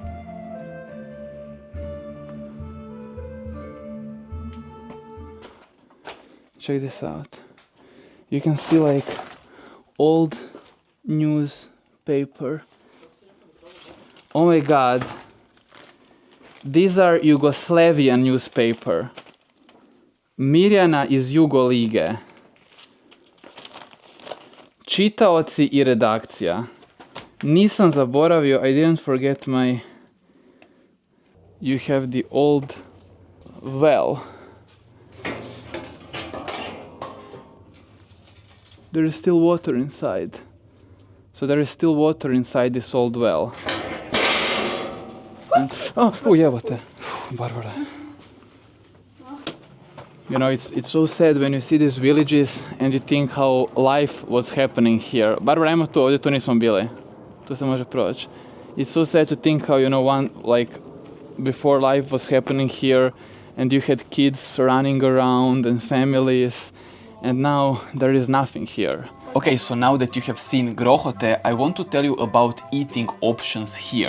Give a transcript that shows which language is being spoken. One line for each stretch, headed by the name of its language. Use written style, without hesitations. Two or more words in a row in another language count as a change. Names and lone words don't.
English: Check this out. You can see like old newspaper. Oh my god. These are Yugoslavian newspaper.
Croatian: Mirjana iz Jugo Lige. Čitaoci I redakcija. Nisam zaboravio,
English: I didn't forget my... You have the old well. There is still water inside. So there is still water inside this old well. And, oh jebote. Barbara. You know, it's so sad when you see these villages and you think how life was happening here. Barbara,
Croatian: ajmo tu, ovdje tu nismo bili. Tu se može proći.
English: It's so sad to think how, you know, before life was happening here and you had kids running around and families, and now there is nothing here. Okay, so now that you have seen Grohote, I want to tell you about eating options here.